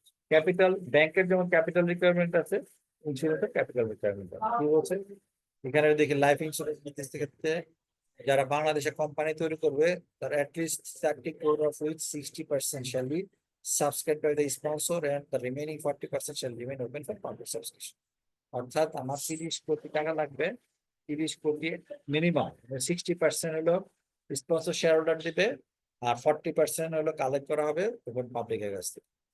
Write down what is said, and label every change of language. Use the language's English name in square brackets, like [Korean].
[Bangla] Capital ব্যাংকের যেমন capital requirement আছে, ইন্স্যুরেন্সের ক্যাপিটাল রিকোয়ারমেন্ট আছে। কি বলছে এখানে দেখি লাইফ ইন্স্যুরেন্স বিজনেস ক্ষেত্রে যারা বাংলাদেশে কোম্পানি তৈরি করবে তার at least [English] 30 crore of which 60% shall be subscribed by the sponsor and the remaining 40% shall remain open for public subscription. [Bangla] অর্থাৎ আমার 30 কোটি টাকা লাগবে, 30 কোটি মিনিমাম 60% হলো স্পন্সর শেয়ার হোল্ডার দিবে আর 40% হলো কালেক্ট করা হবে এবং পাবলিকের কাছ থেকে।